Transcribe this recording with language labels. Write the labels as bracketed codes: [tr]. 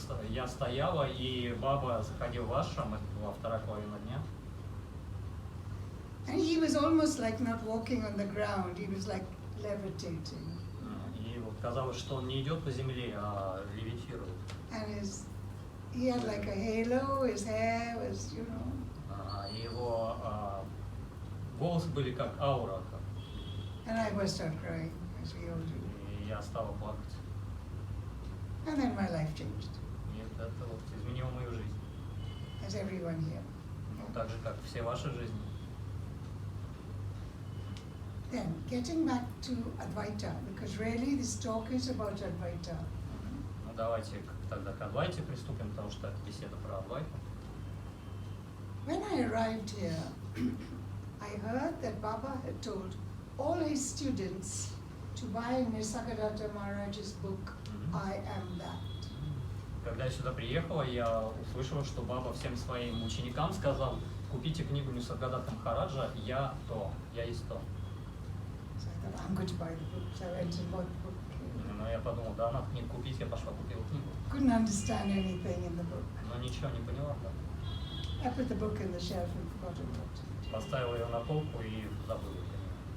[ru] Я стояла, и Баба заходил в ашрам, это была вторая половина дня. [en] And he was almost like not walking on the ground. He was like levitating. [ru] И вот казалось, что он не идет по земле, а левитирует. [en] And he had like a halo, his hair was, you know. [ru] И его волосы были как аура. [en] And I burst out crying, as we all do. [ru] И я стала плакать. [en] And then my life changed, [ru] И это вот изменило мою жизнь. [en] as everyone here. [ru] Ну, так же, как все ваши жизни. [en] Then, getting back to Advaita, because really this talk is about Advaita. [ru] Ну, давайте тогда к Адвайте приступим, потому что это беседа про Адвайту. [en] When I arrived here, I heard that Baba had told all his students to buy Nisargadatta Maharaj's book, I am that. [ru] Когда я сюда приехала, я услышала, что Баба всем своим ученикам сказал: купите книгу Нисаргадатта Махараджа «Я то, я есть то». [en] So I thought, I'm going to buy the book. So I went and bought the book. [ru] Но я подумал, да, надо книгу купить, я пошла купила книгу. [en] Couldn't understand anything in the book. [ru] Но ничего не поняла, да. [en] I put the book in the shelf and forgot about it. [ru] Поставила ее на полку и забыла про нее.